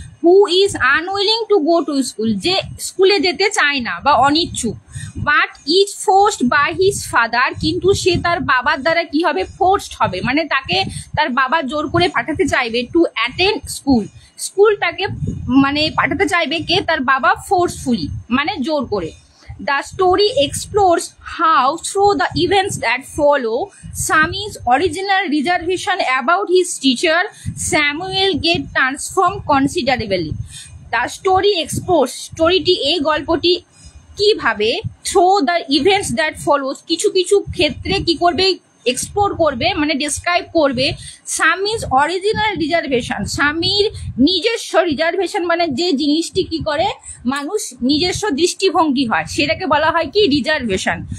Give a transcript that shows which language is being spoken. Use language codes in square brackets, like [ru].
[en] who is unwilling to go to school, [bn] যে স্কুলে যেতে চায় না বা অনিচ্ছুক। [en] but is forced by his father, [bn] কিন্তু সে তার বাবার দ্বারা কি হবে? ফোর্সড হবে, মানে তাকে তার বাবা জোর করে পাঠাতে চাইবে। [en] to attend school, [bn] স্কুলটাকে মানে পাঠাতে চাইবে কে, তার বাবা, ফোর্সফুলি মানে জোর করে। [en] The story explores how, through the events that follow, Sami's original reservation about his teacher Samuel get transformed considerably. The story explores, [bn] স্টোরিটি এই গল্পটি কিভাবে [en] through the events that follows, [bn] কিছু কিছু ক্ষেত্রে কি করবে, এক্সপ্লোর করবে মানে ডেসক্রাইব করবে স্বামীর অরিজিনাল রিজার্ভেশন, স্বামীর নিজস্ব রিজার্ভেশন মানে যে জিনিসটি কি করে মানুষ নিজস্ব দৃষ্টিভঙ্গি হয় সেটাকে বলা হয় কি রিজার্ভেশন।